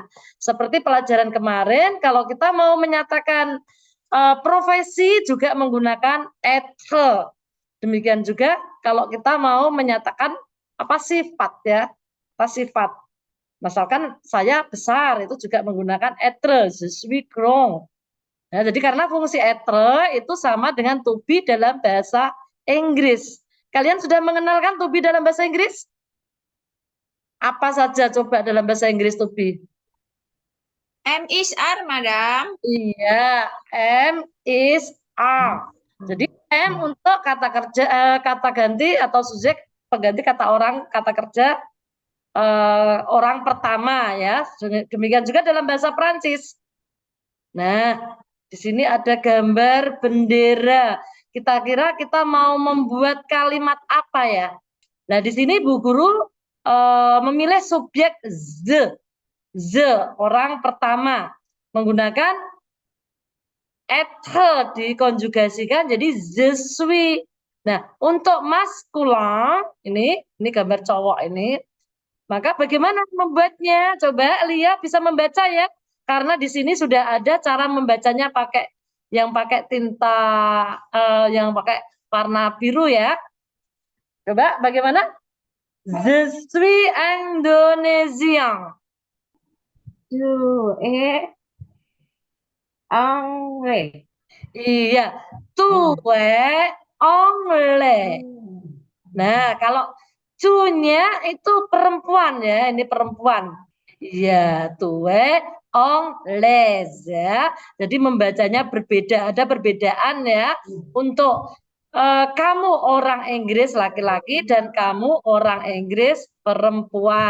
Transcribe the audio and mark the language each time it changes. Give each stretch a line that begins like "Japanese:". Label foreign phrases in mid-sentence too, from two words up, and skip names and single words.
Indonesian: Seperti pelajaran kemarin, kalau kita mau menyatakan profesi juga menggunakan être. Demikian juga kalau kita mau menyatakan apa sifat ya, apa sifat. Misalkan saya besar itu juga menggunakan être,
French: je suis grand.
Indonesian: Nah, jadi karena fungsi être itu sama dengan
English: to be
Indonesian: dalam bahasa Inggris. Kalian sudah mengenalkan
English: to be
Indonesian: dalam bahasa Inggris? Apa saja coba dalam bahasa Inggris
English: to be? M is are, Madam.
Indonesian: Iya,
English: am, is, are.
Indonesian: Jadi am untuk kata kerja, kata ganti atau subjek pengganti kata orang, kata kerja orang pertama ya. Demikian juga dalam bahasa Prancis. Nah, di sini ada gambar bendera. Kita kira kita mau membuat kalimat apa ya? Nah, di sini Bu Guru memilih subjek the orang pertama menggunakan être dikonjugasikan jadi
French: je suis.
Indonesian: Nah, untuk maskulin ini gambar cowok ini. Maka bagaimana membuatnya? Coba Lia bisa membaca ya. Karena di sini sudah ada cara membacanya pakai tinta yang pakai warna biru ya. Coba bagaimana?
French: Je suis Indonésien. Anglais. Iya, tue anglais.
Indonesian: Nah, kalau cunya itu perempuan ya, ini perempuan. Iya,
French: tue anglais
Indonesian: ya. Jadi membacanya berbeda, ada perbedaan ya untuk kamu orang Inggris laki-laki dan kamu orang Inggris perempuan.